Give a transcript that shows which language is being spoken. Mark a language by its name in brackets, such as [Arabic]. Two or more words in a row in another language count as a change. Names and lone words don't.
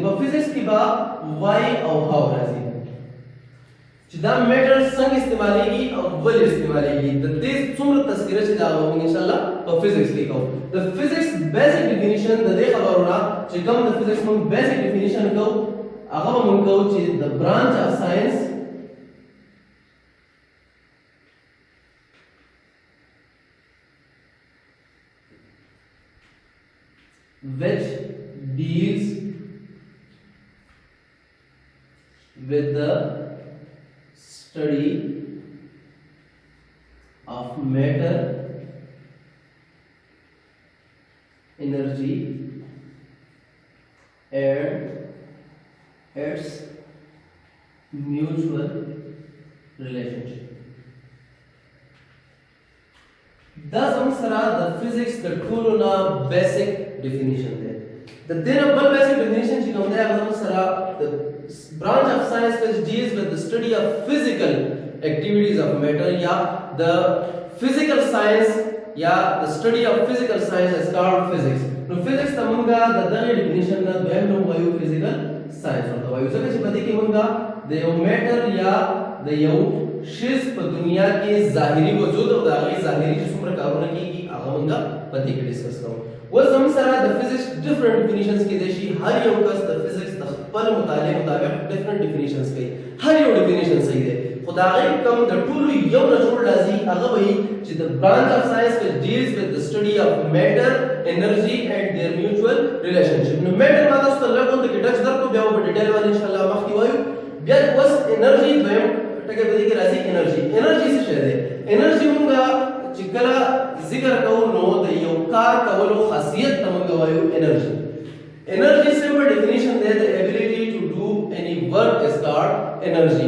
[Pashto] په فزیکس کې به وای او هاو راځي چې دا میټر څنګه استعمالیږي او ولې استعمالیږي. د دې څومره تذکره چې دا موږ [Arabic] ان شاء الله [Pashto] په فزیکس کې کوو. د فزیکس [English] basic definition [Pashto] د دې خبرونه چې کوم د فزیکس موږ [English] basic definition [Pashto] کوو هغه موږ کوو چې د [English] branch of science which deals with the study of matter, energy and its mutual relationship. [Pashto] دا زموږ سره د فزیکس د ټولو نه بیسیک ډیفینیشن دی. د دې نه بل [English] basic definition [Pashto] چې کوم دی هغه زموږ سره د [English] branch of science which deals with the study of physical activities of matter [Pashto] یا د [English] physical science [Pashto] یا [English] the study of physical science is called physics. [Pashto] نو فزیکس ته موږ د دغه ډیفینیشن نه دویم نوم وایو [English] physical science [Pashto] ورته وایو ځکه چې په دې کې موږ د یو میټر یا د یو شیز په دنیا کې ظاهري وجود او د هغې ظاهري چې څومره کارونه کېږي هغه موږ په دې کې ډسکس کوو. اوس زموږ سره د فزیکس [English] different definitions [Pashto] کېدای شي. هر یو کس د فزیکس د خپل مطالعې مطابق [English] different definitions [Pashto] کوي. هر یو ډیفینیشن صحیح دی خو د هغې کوم د ټولو یو نه جوړ راځي هغه به وي چې د [English] branch of science which deals with the study of matter, energy and their mutual relationship. [Pashto] نو میټر ما تاسو ته لږ غونډه کې ټچ درکړو بیا به ډیټیل باندې [Arabic] ان شاء الله [Pashto] مخکې وایو. بیا اوس انرژي دویم ټکی په دې کې راځي. انرژي څه شی دی؟ انرژي موږ چې کله ذکر کوو نو د یو کار کولو خاصیت ته موږ وایو انرژي. [English] energy simple definition [Pashto] دی د [English] ability to do any work is called energy.